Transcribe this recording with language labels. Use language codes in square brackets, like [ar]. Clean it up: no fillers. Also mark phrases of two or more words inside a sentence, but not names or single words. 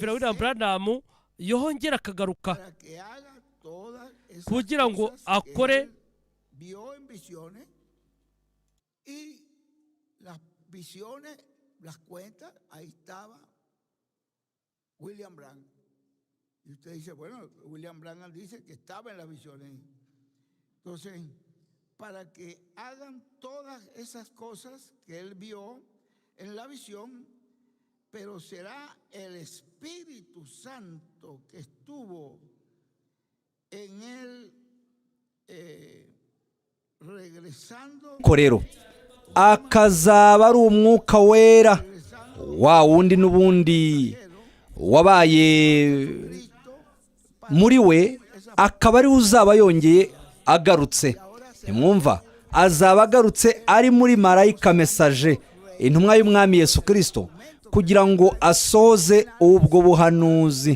[rw] William Branham yongera akagaruka kugira ngo akore William Branham. [es] Y usted dice, bueno, William Branham dice que estaba en las visiones. Entonces, para que hagan todas esas cosas que él vio en la visión, pero será el Espíritu Santo que estuvo en él regresando. [rw] Korero akazaba ari umwuka wera wa wundi n'ubundi wabaye muri we, akaba ari uzaba yongeye agarutse. Ntimwumva? Azaba agarutse ari muri marayika mesaje, intumwa y'umwami Yesu Kristo, kugira ngo asoze ubwo buhanuzi.